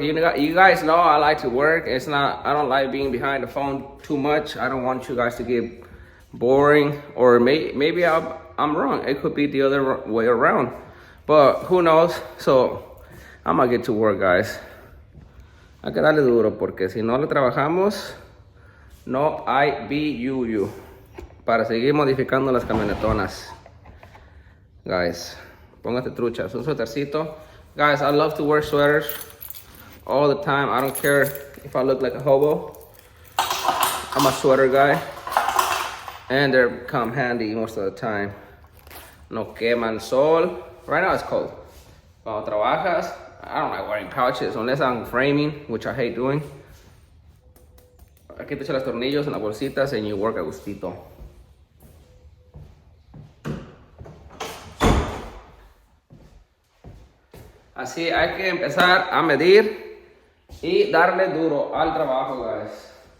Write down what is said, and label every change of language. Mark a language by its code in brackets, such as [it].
[en] You guys know I like to work. I don't like being behind the phone too much. I don't want you guys to get boring, or maybe I'm wrong. It could be the other way around, but who knows? So I'm gonna get to work, guys. [es] Hay que darle duro, porque si no le trabajamos, no hay BUU para seguir modificando las camionetonas. Guys, póngate trucha. Es un suétercito. [en] Guys, I love to wear sweaters all the time. I don't care if I look like a hobo. I'm a sweater guy. And they come handy most of the time. [es] No queman sol. [en] Right now it's cold. [es] Cuando trabajas, [en] I don't like wearing pouches unless I'm framing, which I hate doing. [es] Aquí te echas los tornillos en las bolsitas [en] and you work [es] a gustito. Así hay que empezar a medir y darle duro al trabajo, guys.